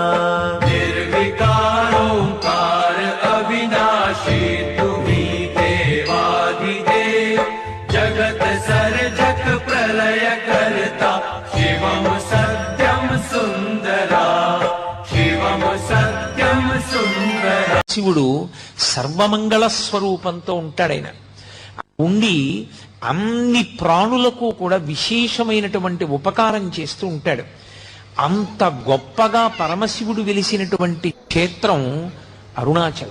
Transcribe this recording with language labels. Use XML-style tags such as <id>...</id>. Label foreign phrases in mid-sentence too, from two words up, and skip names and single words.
<mr>निर्विकार ओंकार अविनाशी तुम्ही देवाधिदेव जगत सर्जक प्रलय करता शिवम सत्यम सुंदरा शिवम सत्यम सुंदरा</mr> <te>శివుడు సర్వమంగళ స్వరూపంతో ఉంటాడాయన. ఉండి అన్ని ప్రాణులకు కూడా విశేషమైనటువంటి ఉపకారం చేస్తూ ఉంటాడు. అంత గొప్పగా పరమశివుడు వెలిసినటువంటి క్షేత్రం అరుణాచలం.</te>